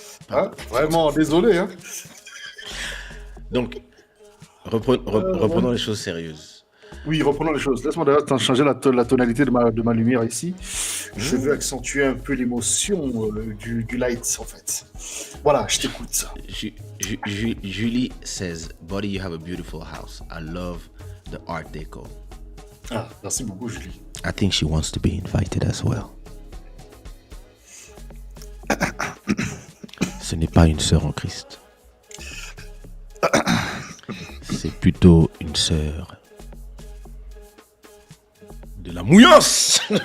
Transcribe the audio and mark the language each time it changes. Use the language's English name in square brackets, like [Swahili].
[French] Hein? Vraiment, désolé. Hein? Donc, reprenons les choses sérieuses. Oui, reprenons les choses. Laisse-moi d'ailleurs changer la tonalité de ma lumière ici. Je veux accentuer un peu l'émotion du light, en fait. Voilà, je t'écoute. [English] Julie says, Boddhi, you have a beautiful house. I love the art deco. [French] Ah, merci beaucoup, Julie. [English] I think she wants to be invited as well. [French] Ce n'est pas une sœur en Christ. C'est plutôt une sœur de la mouillance.